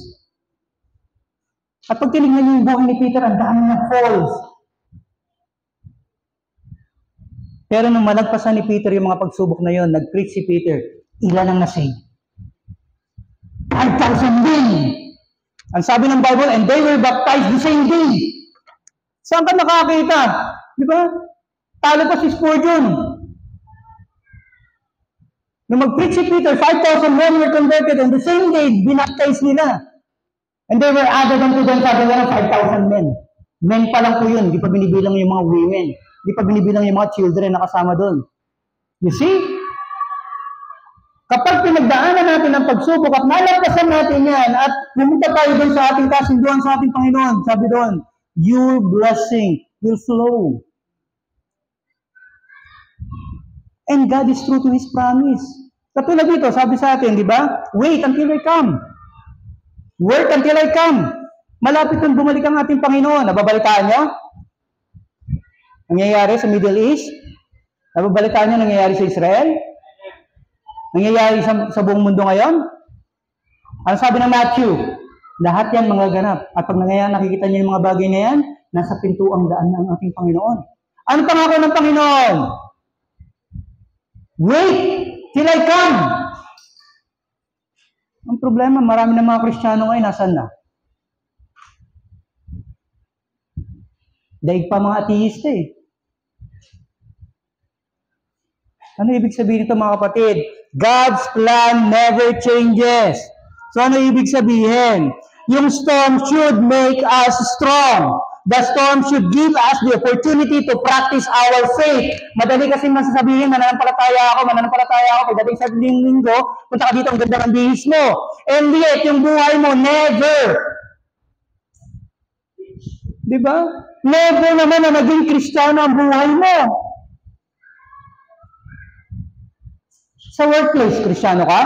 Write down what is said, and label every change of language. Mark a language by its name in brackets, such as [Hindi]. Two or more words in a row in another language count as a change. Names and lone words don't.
[Filipino] At pag tinignan niyo yung buhay ni Peter, ang dami ng falls. Pero nung malagpasan ni Peter yung mga pagsubok na yon, nag-preach si Peter, ilan ang nasave? 5,000 din! Ang sabi ng Bible, [English] and they were baptized the same day. [Filipino] Saan ka nakakita? Di ba? Talo pa si Spurgeon. Nung mag-preach si Peter, [English] 5,000 men were converted on the same day, [Filipino] binaptize nila. [English] And they were added unto them, [Filipino] sabi nga ng 5,000 men. Men pa lang po yun, di pa binibilang yung mga women. Di pa binibilang yung mga children na kasama doon. [English] You see? [Filipino] Kapag pinagdaanan natin ang pagsubok at nalagpasan natin yan at pumunta tayo doon sa ating kasunduan sa ating Panginoon, sabi doon, [English] your blessing will flow. And God is true to His promise. [Filipino] Katulad dito, sabi sa atin, di ba? [English] Wait until I come. Work until I come. [Filipino] Malapit nang bumalik ang ating Panginoon. Nababalitaan nyo? Nangyayari sa Middle East? Nababalitaan nyo nangyayari sa Israel? Nangyayari sa buong mundo ngayon? Ano sabi ng Matthew? Lahat yan mga ganap. At pag nangyayari, nakikita niyo yung mga bagay na yan, nasa pintuang daan ng ating Panginoon. Ano pangako ng Panginoon? [English] Wait till I come. [Filipino] Ang problema, marami ng mga Kristiyano ngayon, nasan na? Daig pa mga ateista eh. Ano ibig sabihin nito mga kapatid? [English] God's plan never changes. [Filipino] So ano ibig sabihin? [English] Yung storm should make us strong. The storm should give us the opportunity to practice our faith. [Filipino] Madali kasi masasabihin, mananampalataya ako, pagdating sa linggo, punta ka dito, ang ganda ng bihis mo. [English] And yet, [Filipino] yung buhay mo, never. Di ba? Never naman na naging Kristiyano ang buhay mo. Sa workplace, Kristiyano ka?